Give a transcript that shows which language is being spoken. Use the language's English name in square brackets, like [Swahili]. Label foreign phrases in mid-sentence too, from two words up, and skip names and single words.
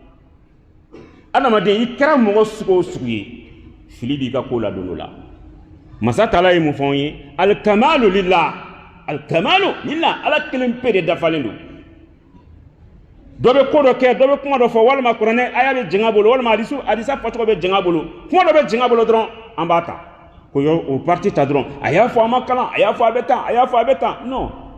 [Bambara] adamaden i kɛra mɔgɔ sugu o sugu ye fili b'i ka ko ladon o la masa taala ye mun fɔ ye [Arabic] الكمال لله [Bambara] ala kelen pe de dafalen don dɔ bɛ ko dɔ kɛ dɔ bɛ kuma dɔ fɔ walima kuranɛ aya bɛ jɛngɛ bolo walima hadisa fɔcogo bɛ jɛngɛ bolo kuma dɔ bɛ jɛngɛ bolo dɔrɔn an b'a ta ko o parti ta dɔrɔn a y'a fɔ a ma kalan a y'a fɔ a bɛ tan a y'a fɔ a bɛ tan non